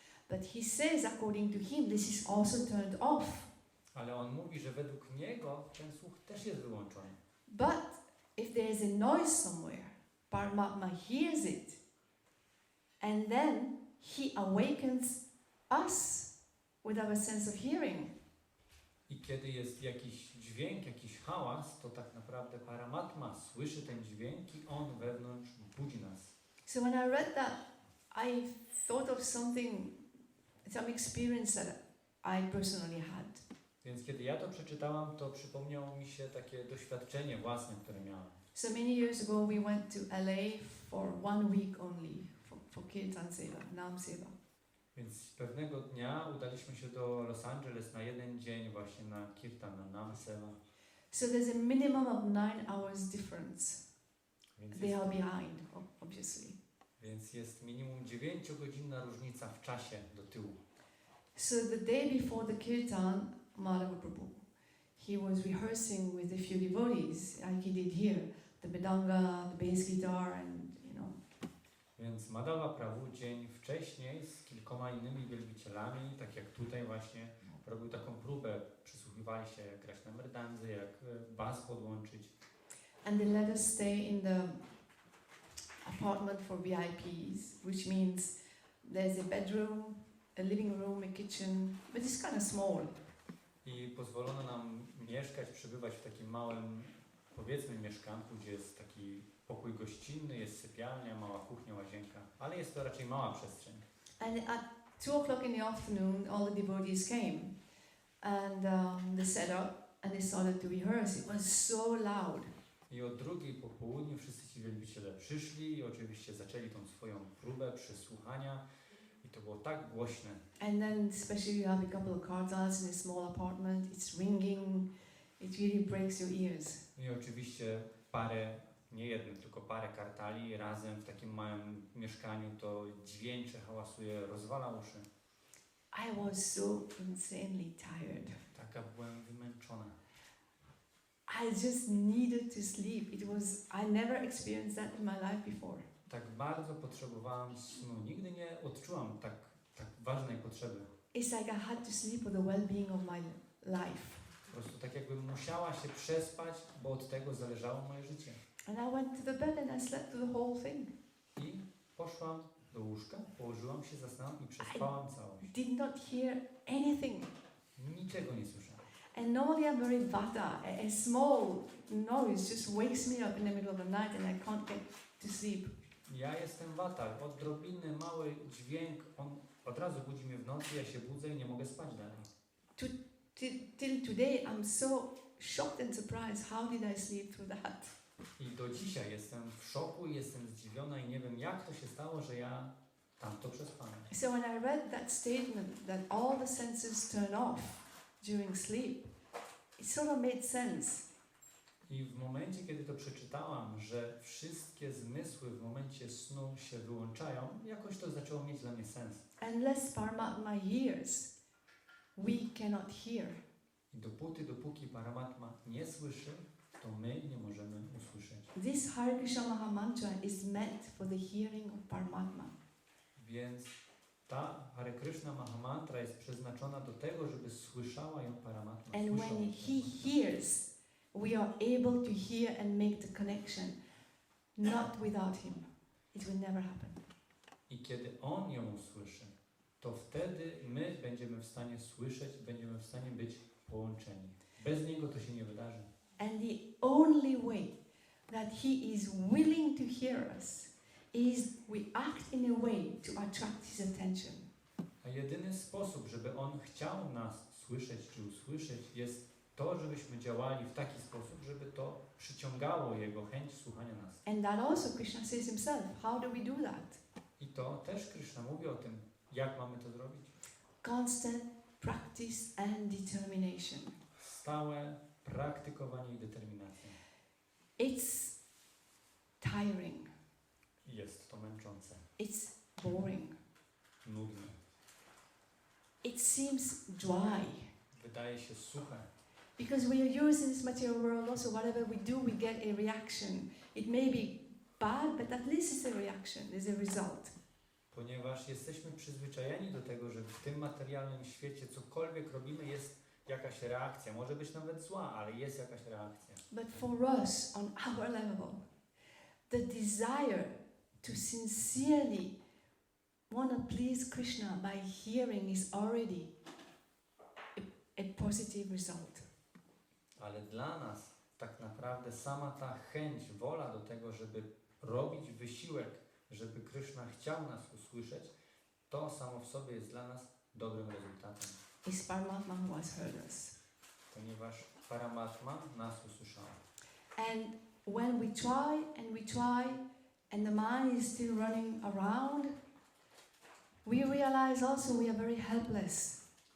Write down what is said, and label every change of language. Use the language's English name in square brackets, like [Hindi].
[English] But he says, according to him, this is also turned off. [Polish] Ale on mówi, że według niego ten słuch też jest wyłączony. [English] But if there is a noise somewhere, Paramatma hears it. And then he awakens us with our sense of hearing. [Polish] I kiedy jest jakiś dźwięk, jakiś hałas, to tak naprawdę Paramatma słyszy ten dźwięk i on wewnątrz budzi nas. [English] So when I read that, I thought of some experience that I personally had. [Polish] Więc kiedy ja to przeczytałam, to przypomniało mi się takie doświadczenie własne, które miałem. [English] So many years ago we went to LA for 1 week only for Kirtan Seva, Nam Seva. [Polish] Więc pewnego dnia udaliśmy się do Los Angeles na jeden dzień właśnie na Kirtan, na Nam Seva. [English] So there's a minimum of 9 hours difference. [Polish] Więc [English] They are behind, obviously. [Polish] Więc jest minimum 9-godzinna różnica w czasie do tyłu. [English] So the day before the Kirtan, Madhava Prabhu, he was rehearsing with a few devotees, like he did here, the bedanga, the bass guitar, and [Polish] Więc Madhava Prabhu dzień wcześniej z kilkoma innymi wielbicielami, tak jak tutaj właśnie, robił taką próbę, przysłuchiwali się jak grać na merdandzy, jak bas podłączyć. [English] And they let us stay in the apartment for VIPs, which means there's a bedroom, a living room, a kitchen, but it's kind of small. [Polish] I pozwolono nam mieszkać, przebywać w takim małym, powiedzmy, mieszkanku, gdzie jest taki pokój gościnny, jest sypialnia, mała kuchnia, łazienka, ale jest to raczej mała przestrzeń. [English] And at 2 o'clock in the afternoon, all the devotees came, and they set up and they started to rehearse. It was so loud. [Polish] I o 2:00 po południu wszyscy ci wielbiciele przyszli i oczywiście zaczęli tą swoją próbę przesłuchania i to było tak głośne. [English] And then, especially you have a couple of kartals in a small apartment, it's ringing, it really breaks your ears. [Polish] I oczywiście parę, nie jednym, tylko parę kartali razem w takim małym mieszkaniu, to dźwięczy, hałasuje, rozwala uszy. [English] I was so insanely tired. [Polish] Taka byłem wymęczona. [English] I just needed to sleep. I never experienced that in my life before. [Polish] Tak bardzo potrzebowałam snu. Nigdy nie odczułam tak ważnej potrzeby. [English] It's like I had to sleep for the well-being of my life. [Polish] Po prostu tak jakbym musiała się przespać, bo od tego zależało moje życie. [English] And I went to the bed and I slept through the whole thing. [Polish] I poszłam do łóżka, położyłam się, zasnęłam i przespałam całość. [English] Did not hear anything. [Polish] Niczego nie słyszałam. [English] And normally I'm very vata. A small noise just wakes me up in the middle of the night and I can't get to sleep. [Polish] Ja jestem watal. Odrobinny mały dźwięk, on od razu budzi mnie w nocy, ja się budzę i nie mogę spać dalej. [English] Till today I'm so shocked and surprised. How did I sleep through that? [Polish] I do dzisiaj jestem w szoku, jestem zdziwiona i nie wiem, jak to się stało, że ja tam to przespałem. [English] So when I read that statement that all the senses turn off during sleep, it sort of made sense. [Polish] I w momencie, kiedy to przeczytałam, że wszystkie zmysły w momencie snu się wyłączają, jakoś to zaczęło mieć dla mnie sens. [English] Unless Paramatma hears, we cannot hear. [Polish] I dopóki Paramatma nie słyszy, to my nie możemy usłyszeć. [English] This Hare Kryszna Mahamantra is meant for the hearing of Paramatma. [Polish] Więc ta Hare Kryszna Mahamantra jest przeznaczona do tego, żeby słyszała ją Paramatma. [English] And when he hears, we are able to hear and make the connection. Not without him. It will never happen. [Polish] I kiedy on ją usłyszy, to wtedy my będziemy w stanie słyszeć, będziemy w stanie być połączeni. Bez niego to się nie wydarzy. [English] And the only way that he is willing to hear us is we act in a way to attract his attention. [Polish] A jedyny sposób, żeby On chciał nas słyszeć czy usłyszeć, jest to, żebyśmy działali w taki sposób, żeby to przyciągało Jego chęć słuchania nas. [English] And that also Krishna says himself. How do we do that? [Polish] I to też Kryszna mówi o tym, jak mamy to zrobić. [English] Constant practice and determination. [Polish] Stałe praktykowanie i determinacja. [English] It's tiring. [Polish] Jest to męczące. [English] It's boring. [Polish] Nudne. [English] It seems dry. [Polish] Wydaje się suche. [English] Because we are used in this material world also, whatever we do, we get a reaction. It may be bad, but at least it's a reaction, it's a result. [Polish] Ponieważ jesteśmy przyzwyczajeni do tego, że w tym materialnym świecie cokolwiek robimy, jest jakaś reakcja. Może być nawet zła, ale jest jakaś reakcja. [English] But for us, on our level, the desire to sincerely want to please Krishna by hearing is already a positive result. [Polish] Ale dla nas tak naprawdę sama ta chęć, wola do tego, żeby robić wysiłek, żeby Kryszna chciał nas usłyszeć, to samo w sobie jest dla nas dobrym rezultatem. [English] Is Paramatma who has heard us. [Polish] Ponieważ Paramatma nas usłyszała. [English] And when we try, and the mind is still running around, we realize also we are very helpless.